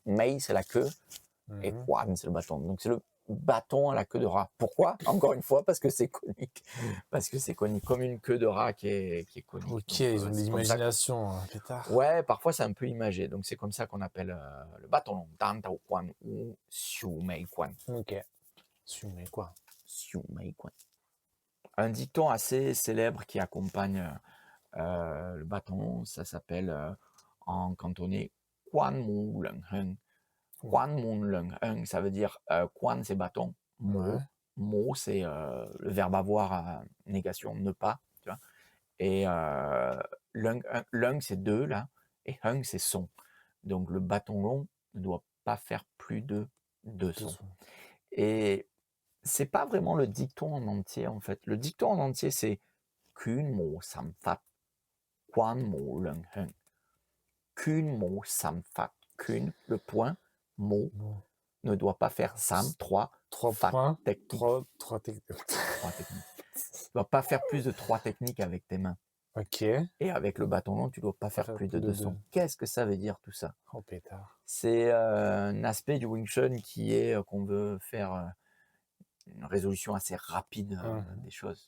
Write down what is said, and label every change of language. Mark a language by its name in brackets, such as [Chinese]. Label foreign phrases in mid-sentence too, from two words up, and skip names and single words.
[French] Mei, c'est la queue. Et Quan, c'est le bâton. Donc, c'est le bâton à la queue de rat. Pourquoi? Encore une fois, parce que c'est conique. Parce que c'est conique, comme une queue de rat qui est conique. Ok, donc, ils ont de l'imagination, pétard. Ouais, parfois c'est un peu imagé. Donc, c'est comme ça qu'on appelle le bâton long. Dan Tao Quan ou Xiu Mei Quan. Ok. Xiu Mei Quan. Xiu Mei Quan. Un dicton assez célèbre qui accompagne le bâton, ça s'appelle en cantonais [Cantonese] 棍無兩響. 棍無兩響, [French] ça veut dire Quan c'est bâton, Mu Mo, c'est le verbe avoir à négation, ne pas, tu vois. Et lung, c'est deux, là, et hung, c'est son. Donc le bâton long ne doit pas faire plus de deux Deux sons. sons. Et c'est pas vraiment le dicton en entier, en fait. Le dicton en entier, c'est [Cantonese] 拳無三發，棍無兩響. 拳無三發. [French] Kun, le point, mo, Bon. ne doit pas faire sam, 3, 3 fat, points, technique. 3 techniques. 3 techniques. Tu dois pas faire plus de 3 techniques avec tes mains. Ok. Et avec le bâton long, tu dois pas faire plus de 2 sons. Qu'est-ce que ça veut dire tout ça? Oh pétard. C'est un aspect du Wing Chun qui est qu'on veut faire une résolution assez rapide des choses.